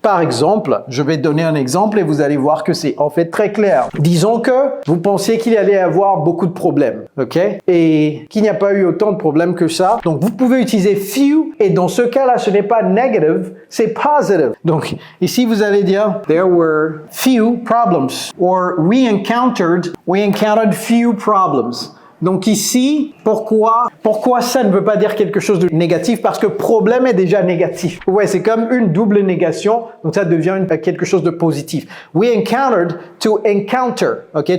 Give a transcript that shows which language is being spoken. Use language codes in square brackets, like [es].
[fr] Par exemple, je vais donner un exemple et vous allez voir que c'est en fait très clair. Disons que vous pensiez qu'il allait y avoir beaucoup de problèmes, ok? Et qu'il n'y a pas eu autant de problèmes que ça. Donc, vous pouvez utiliser few et dans ce cas-là, ce n'est pas negative, c'est positive. Donc, ici, vous allez dire, [en] there were few problems or we encountered few problems. [fr] Donc ici, pourquoi ça ne veut pas dire quelque chose de négatif? Parce que problème est déjà négatif. Ouais, c'est comme une double négation, donc ça devient quelque chose de positif. [en] We encountered, to encounter, ok?